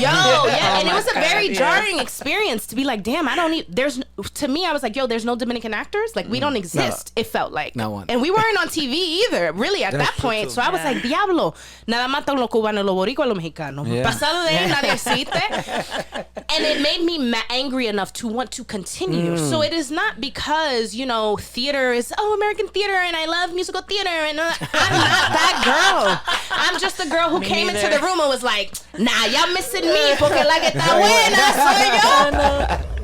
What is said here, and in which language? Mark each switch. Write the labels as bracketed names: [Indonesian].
[English] Yo, yeah, and it was a very jarring experience to be like, damn, I don't need. To me, I was like, yo, there's no Dominican actors. Like, we don't exist. It felt like. No one. And we weren't on TV either, really, at that point. So I was like, [Spanish] diablo, nada más los cubanos, los boricuas, los mexicanos. Pasado de ahí, nadie existe. [English] And it made me angry enough to want to continue. So it is not because, theater is, American theater, and I love musical theater, and I'm not that girl. I'm just the girl who came into the room and was like, nah, y'all missing me, [Spanish] porque la que está buena soy yo.